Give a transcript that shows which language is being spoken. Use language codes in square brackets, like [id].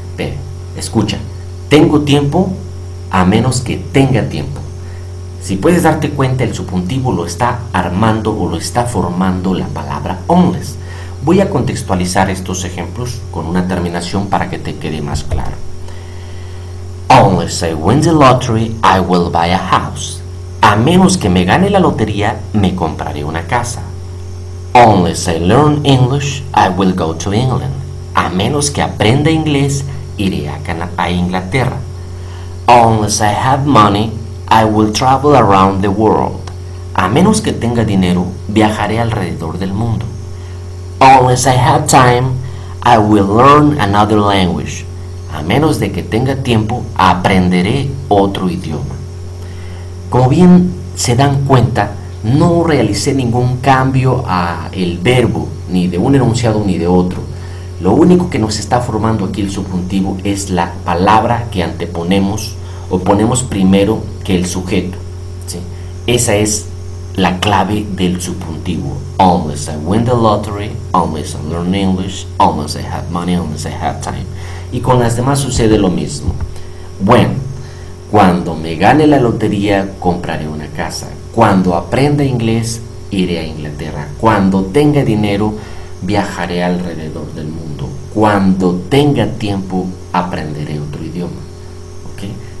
[es] Ve, escucha, tengo tiempo a menos que tenga tiempo. Si puedes darte cuenta, el subjuntivo lo está armando o lo está formando la palabra unless. Voy a contextualizar estos ejemplos con una terminación para que te quede más claro. [en] Unless I win the lottery, I will buy a house. [es] A menos que me gane la lotería, me compraré una casa. [en] Unless I learn English, I will go to England. [es] A menos que aprenda inglés, iré a Inglaterra. [en] Unless I have money, I will travel around the world. [es] A menos que tenga dinero, viajaré alrededor del mundo. [en] Unless I have time, I will learn another language. [es] A menos de que tenga tiempo, aprenderé otro idioma. Como bien se dan cuenta, no realicé ningún cambio a el verbo, ni de un enunciado ni de otro. Lo único que nos está formando aquí el subjuntivo es la palabra que anteponemos o ponemos primero que el sujeto, ¿sí? Esa es la clave del subjuntivo. [en] Unless I win the lottery, unless I learn English, unless I have money, unless I have time. [es] Y con las demás sucede lo mismo. Bueno, cuando me gane la lotería, compraré una casa. Cuando aprenda inglés, iré a Inglaterra. Cuando tenga dinero, viajaré alrededor del mundo. Cuando tenga tiempo, aprenderé otro idioma. ¿Okay?